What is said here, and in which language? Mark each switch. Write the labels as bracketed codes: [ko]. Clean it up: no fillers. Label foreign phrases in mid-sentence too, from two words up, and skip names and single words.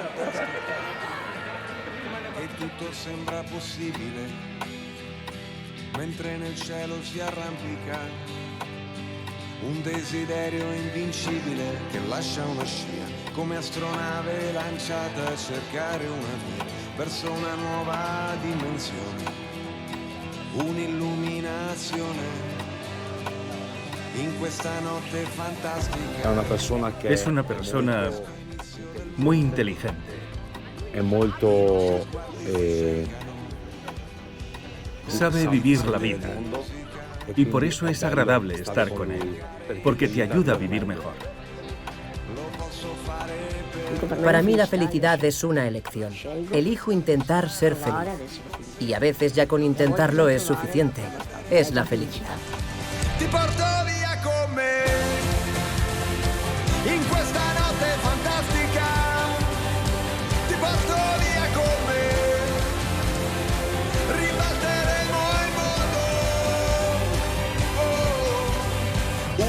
[it] E tutto sembra possibile, mentre nel cielo si arrampica un desiderio invincibile che lascia una scia, come astronave lanciata a cercare una via verso una nuova dimensione, un'illuminazione in questa notte fantastica. [es] Es una persona muy inteligente. Sabe vivir la vida. Y por eso es agradable estar con él, porque te ayuda a vivir mejor. Para mí la felicidad es una elección. Elijo intentar ser feliz. Y a veces ya con intentarlo es suficiente. Es la felicidad. [it] Ti porto via con me in questa notte fantastica. Ti porto via con me. Ribalteremo il mondo. Oh.